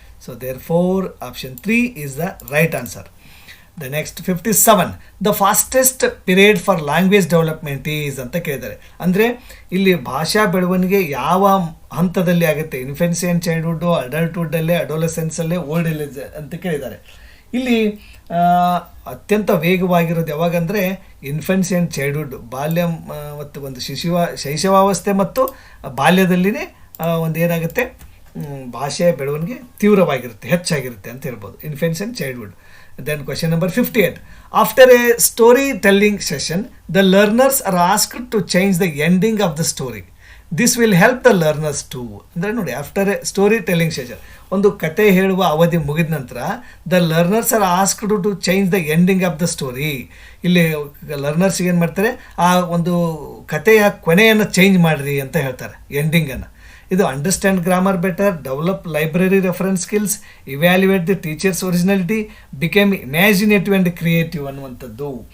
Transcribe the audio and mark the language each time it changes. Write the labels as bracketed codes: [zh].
[en] So therefore option 3 is the right answer. The next 57, the fastest period for language development is [kn] ಅಂತ ಕೇಳಿದ್ದಾರೆ. ಅಂದರೆ ಇಲ್ಲಿ ಭಾಷಾ ಬೆಳವಣಿಗೆ ಯಾವ ಹಂತದಲ್ಲಿ ಆಗುತ್ತೆ, [en] infancy and childhood, [kn] ಅಡಲ್ಟ್ಹುಡ್ಡಲ್ಲೇ, ಅಡೋಲೆಸೆನ್ಸಲ್ಲೇ, ಓಲ್ಡ್ ಏಜ್ ಅಂತ ಕೇಳಿದ್ದಾರೆ. ಇಲ್ಲಿ ಅತ್ಯಂತ ವೇಗವಾಗಿರೋದು ಯಾವಾಗಂದರೆ [en] infancy and childhood, [kn] ಬಾಲ್ಯ ಮತ್ತು ಒಂದು ಶೈಶವಾವಸ್ಥೆ ಮತ್ತು ಬಾಲ್ಯದಲ್ಲಿನೇ ಒಂದು ಏನಾಗುತ್ತೆ ಭಾಷೆಯ ಬೆಳವಣಿಗೆ ತೀವ್ರವಾಗಿರುತ್ತೆ, ಹೆಚ್ಚಾಗಿರುತ್ತೆ ಅಂತ ಹೇಳ್ಬೋದು, ಇನ್ಫೆನ್ಸಿ and childhood. [en] Then question number 58. After a storytelling session, the learners are asked to change the ending of the story. This will help the learners too. [kn] ಅಂದರೆ ನೋಡಿ, [en] after a story telling session, [kn] ಒಂದು ಕತೆ ಹೇಳುವ ಅವಧಿ ಮುಗಿದ ನಂತರ [en] The learners are asked to change the ending of the story. [kn] ಇಲ್ಲಿ learners ಏನು ಮಾಡ್ತಾರೆ, ಆ ಒಂದು ಕಥೆಯ ಕೊನೆಯನ್ನು ಚೇಂಜ್ ಮಾಡಿರಿ ಅಂತ ಹೇಳ್ತಾರೆ, ಎಂಡಿಂಗನ್ನು. ಇದು [en] understand grammar better, develop library reference skills, evaluate the teachers originality, became imaginative and creative [kn] ಅನ್ನುವಂಥದ್ದು.